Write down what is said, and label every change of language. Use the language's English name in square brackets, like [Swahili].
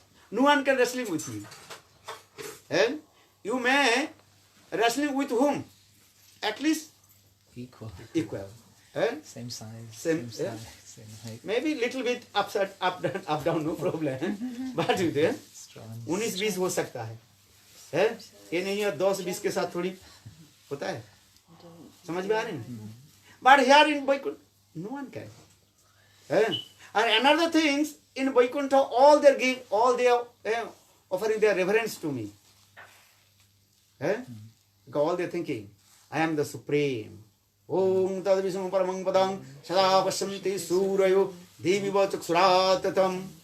[English] No one can wrestling with me. You may wrestling with whom? At least equal. Same size, same height. Maybe little bit up down, no problem. But with [Hindi] 19-20 हो सकता है, ये नहीं है 10-20 के साथ थोड़ी होता है, समझ में आ रहे हैं? [English] But here in Vaikuntha, no one can. And another things in Vaikuntha, all they offering their reverence to me. Because all they thinking, I am the supreme. [Sanskrit] Om tad visam paramang padam sada pasyanti surayo deviva chaksuratatam.